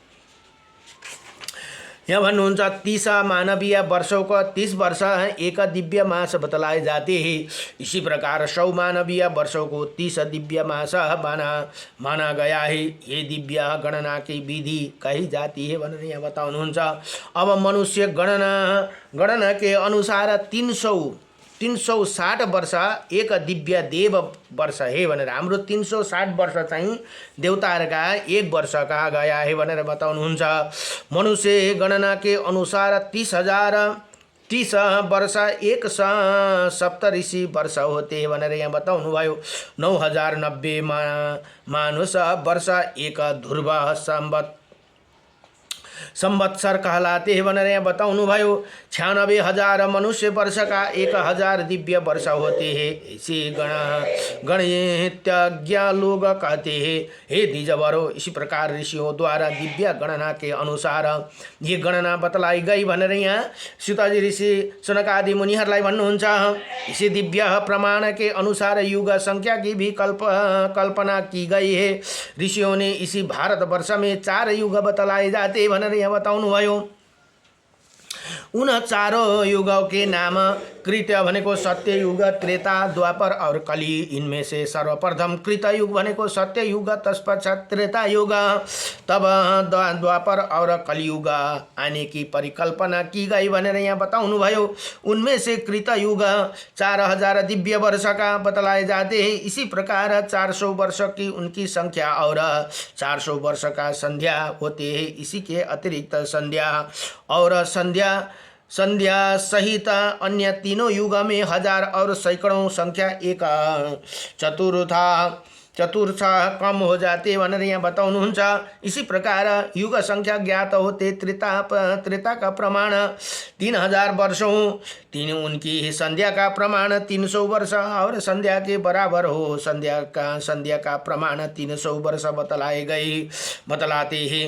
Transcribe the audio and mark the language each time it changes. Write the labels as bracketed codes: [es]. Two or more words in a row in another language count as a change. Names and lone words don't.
[ne] यहाँ भन्नुहुन्छ [hi] 30 मानवीय वर्षों को 30 वर्ष एक दिव्य मास बतलाए जाते हैं। इसी प्रकार 100 मानवीय वर्षों को 30 दिव्य मास माना गया है। ये दिव्य गणना की विधि कही जाती है [ne] भनेर यहाँ बताउनुहुन्छ। [hi] अब मनुष्य गणना के अनुसार 360 वर्ष एक दिव्य देव वर्ष है [ne] भनेर हाम्रो 360 वर्ष चाहिँ देवताहरूका एक वर्ष [hi] कहा गया है [ne] भनेर बताउनुहुन्छ। [hi] मनुष्य गणना के अनुसार 30 वर्ष एक सप्तऋषि वर्ष होते हैं [ne] भनेर यहाँ बताउनु भयो। [hi] 9090 मानुष वर्ष एक ध्रुव संवत्सर कहलाते हैं [ne] भनेर यहाँ बताउनु भयो। [hi] 96,000 मनुष्य वर्ष का 1000 दिव्य वर्ष होते हैं। इसी गणितज्ञ लोग कहते हैं हे द्विजवरों। इसी प्रकार ऋषियों द्वारा दिव्य गणना के अनुसार ये गणना बतलाई गई [ne] भनेर यहाँ सीताजी ऋषि सनकादि मुनिहरूलाई भन्नुहुन्छ। [hi] इसी दिव्य प्रमाण के अनुसार युग संख्या की भी कल्पना की गई है। ऋषियों ने इसी भारतवर्ष में 4 युग बतलाए जाते [ne] भनेर यहाँ बताउनु भयो। [hi] उन चारों युगों के नाम कृत्य भनेको सत्य युग, त्रेता, द्वापर और कली। इनमें से सर्वप्रथम कृत युग भनेको सत्य युग, तत्पश्चात त्रेता युग, तब द्वापर और कलियुग आने की परिकल्पना की गई [ne] भनेर यहाँ बताउनु भयो। [hi] उनमें से कृत युग 4000 दिव्य वर्ष का बतलाए जाते हैं। इसी प्रकार 400 वर्ष की उनकी संख्या और 400 वर्ष का संध्या होते हैं। इसी के अतिरिक्त संध्या और संध्या सहित अन्य तीनों युग में 1000 और सैकड़ों संख्या एक चतुर्थ कम हो जाते [ne] भनेर यहाँ बताउनुहुन्छ। [hi] इसी प्रकार युग संख्या ज्ञात होते त्रेता का प्रमाण 3000 वर्षों, उनकी संध्या का प्रमाण 300 वर्ष और संध्या के बराबर हो। संध्या का प्रमाण 300 वर्ष बतलाते हैं।